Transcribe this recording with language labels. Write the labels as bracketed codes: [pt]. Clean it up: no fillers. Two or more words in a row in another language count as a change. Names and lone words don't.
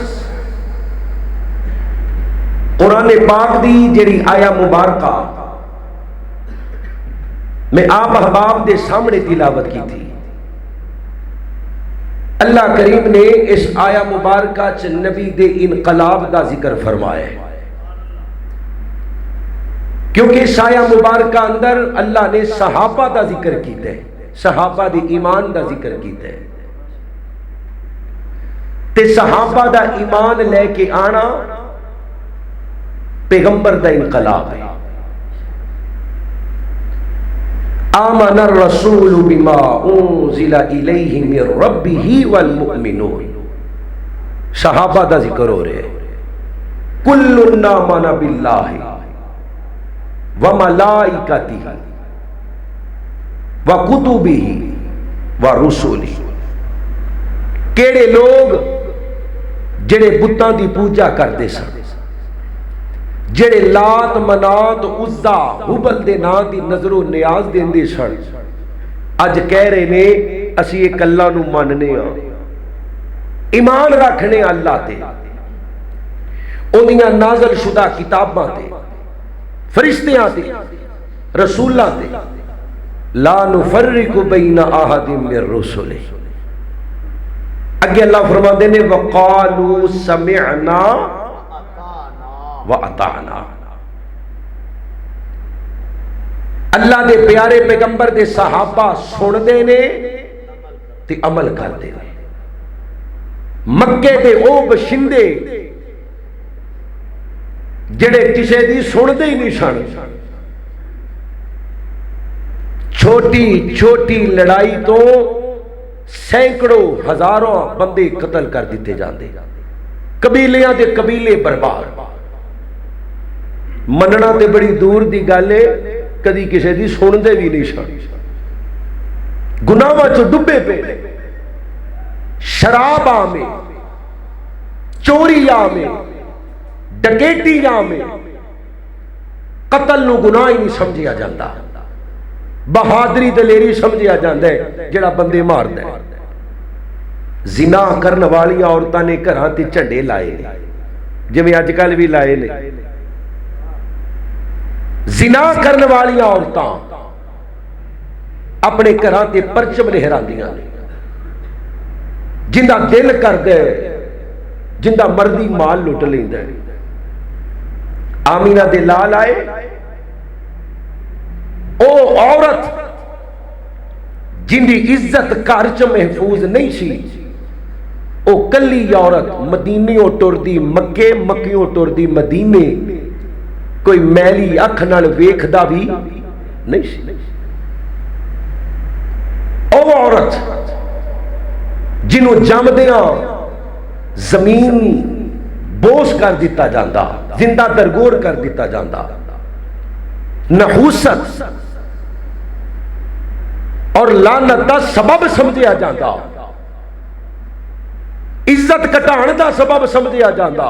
[pa] قرآن پاک دی جڑی آیا مبارکہ میں آپ احباب دے سامنے تلاوت کی تھی اللہ کریم نے اس آیا مبارکہ چ نبی دے انقلاب دا ذکر فرمایا ہے کیونکہ اس آیا مبارکہ اندر اللہ نے صحابہ دا ذکر کیتا ہے صحابہ دے ایمان دا ذکر کیتا ہے تے صحابہ دا ایمان لے کے آنا پیغمبر دا انقلاب ہے. [ar] آمن الرسول بما انزل الیہ من ربہ والمؤمنون. [pa] صحابہ دا ذکر ہو رہے ہیں. [ar] کل آمن باللہ وملائکتہ وکتبہ ورسلہ. [pa] کیڑے لوگ جڑے بتاں دی پوجا کرتے سن، جڑے لات منات عزا حبل دے نام دی نظر و نیاز دیندے سن، اج کہہ رہے نے اسی ایک اللہ نو مننے ہاں، ایمان رکھنے اللہ تے، انہیاں نازل شدہ کتاباں تے، فرشتیاں تے، رسولاں تے. [ar] لا نفرق بین احد من رسلہ. [pa] اگے اللہ فرماتے ہیں [ar] وقالوا سمعنا وَأَطَعْنَا. [pa] اللہ دے پیارے پیغمبر دے صحابہ سن دے نے تے عمل کر دے نے. مکے دے او بشندے جڑے کسے دی سن دے ہی نہیں سن، چھوٹی چھوٹی لڑائی تو سینکڑوں ہزاروں بندے قتل کر دیتے جاندے، قبیلیاں دے قبیلے برباد. مننا تے بڑی دور دی گل ہے، کدی کسے دی سن دے بھی نہیں سن. گناہاں چ ڈبے پے، شراب آمے، چوری آمے، ڈکیٹی آمے، قتل نو گناہ ہی نہیں سمجھیا جاتا. بہادری دلیری سمجھیا جاتا ہے جڑا بندے ماردا ہے. زنا کرن والی عورتاں نے گھراں تے جھنڈے لائے نے، جویں اج کل بھی لائے نے. زنا کرن والی عورتاں اپنے گھراں تے پرچم لہراندیاں نے. جندا دل کردا ہے جندا مرضی مال لٹ لیندا ہے. آمینہ دے لال آئے، او عورت جن دی عزت گھر چ محفوظ نہیں سی، او کلی عورت مدینیوں ٹردی مکے، مکیوں ٹردی مدینے، کوئی میلی اکھ نال ویکھدا بھی نہیں سی. او عورت جنوں جمدیاں زمین بوس کر دیتا جاندہ، زندہ درگور کر دیتا جاندہ، نحوست اور لعنت دا سبب سمجھیا جاندہ، عزت کٹان دا سبب سمجھیا جاندہ.